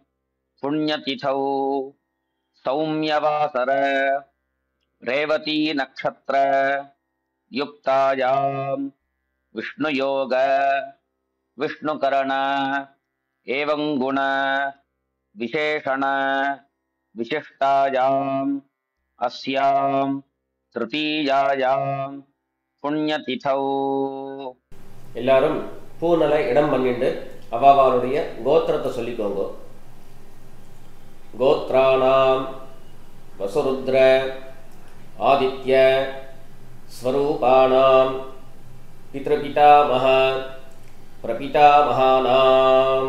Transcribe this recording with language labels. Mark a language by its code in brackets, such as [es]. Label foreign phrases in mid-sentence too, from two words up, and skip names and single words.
[sa] पुण्यतिथौ सौम्यवासर रेवती नक्षत्र युक्तायां विष्णुयोग विष्णुकरण एवं गुण विशेषण विशिष्टायाम् अस्यां तृतीयायां पुण्यतिथौ [ta] எல்லாரும் பூனலை இடம் பண்ணிட்டு அவாவாளுடைய கோத்திரத்தை சொல்லிக்கோங்க. [sa] गोत्राणाम् वसुरुद्र आदित्य स्वरूपाणाम् पितृपितामह प्रपितामहानाम्.